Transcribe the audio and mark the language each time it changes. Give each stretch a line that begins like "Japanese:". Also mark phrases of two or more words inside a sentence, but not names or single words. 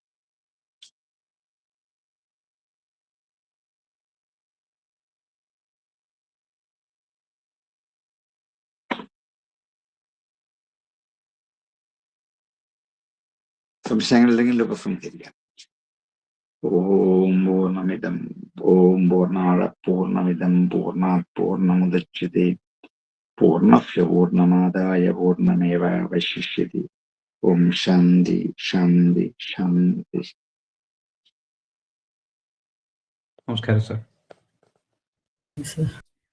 Malayalam: സംശയങ്ങളുണ്ടെങ്കിൽ ഉപസംഹരിക്കാം.
Sanskrit: ഓം പൂർണ്ണമിദം പൂർണ്ണാത് പൂർണ്ണമുദച്യത്തെ പൂർണ്ണസ്യ പൂർണ്ണമാദായ പൂർണ്ണമേവാവശിഷ്യത്തെ. ഓം ശാന്തി ശാന്തി ശാന്തി.
Malayalam: നമസ്കാരം സാർ.